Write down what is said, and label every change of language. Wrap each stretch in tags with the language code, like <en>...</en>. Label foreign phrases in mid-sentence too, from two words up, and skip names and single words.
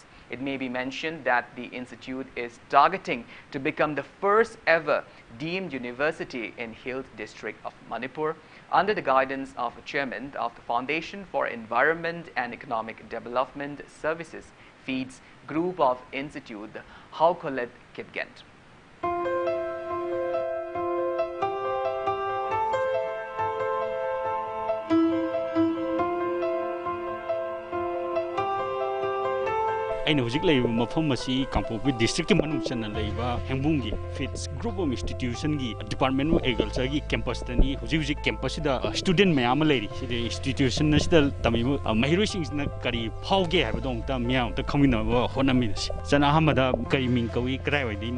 <en>It may be mentioned that the institute is targeting to become the first ever deemed university in Hill district of Manipur. Under the guidance of the chairman of the Foundation for Environment and Economic Development Services, FEEDS group of institute, Haukolet Kipgent.</en> <mni>ꯑꯩꯅ ꯍꯧꯖꯤꯛ ꯂꯩꯔꯤꯕ ꯃꯐꯝ ꯑꯁꯤ ꯀꯥꯡꯄꯣꯛꯄꯤ ꯗꯤꯁꯇ꯭ꯔꯤꯛꯀꯤ ꯃꯅꯨꯡ ꯆꯟꯅ ꯂꯩꯕ ꯍꯦꯡꯕꯨꯡꯒꯤ</mni> <en>FEEDS group of institution department of agriculture</en> <mni>ꯀꯦꯝꯄꯁꯇꯅꯤ ꯍꯧꯖꯤꯛ ꯀꯦꯝꯄꯁꯁꯤꯗ ꯁ꯭ꯇꯨꯗꯦꯟ ꯃꯌꯥꯝ ꯑꯃ ꯂꯩꯔꯤ ꯁꯤꯗ ꯏꯟꯁꯇꯤꯇ꯭ꯌꯨꯁꯟ ꯑꯁꯤꯗ ꯇꯝꯃꯤꯕ ꯃꯍꯩꯔꯣꯏꯁꯤꯡꯁꯤꯅ ꯀꯔꯤ ꯐꯥꯎꯒꯦ ꯍꯥꯏꯕꯗꯣ ꯑꯃꯨꯛꯇ ꯃꯤꯌꯥꯝ ꯑꯃꯇ ꯈꯪꯃꯤꯟꯅꯕ ꯍꯣꯠꯅꯃꯤꯟꯅꯁꯤ ꯆꯟ ꯑꯍꯥꯟꯕꯗ ꯀꯔꯤ ꯃꯤꯡ ꯀꯧꯏ ꯀꯗꯥꯏꯋꯥꯏꯗꯩꯅꯣ</mni>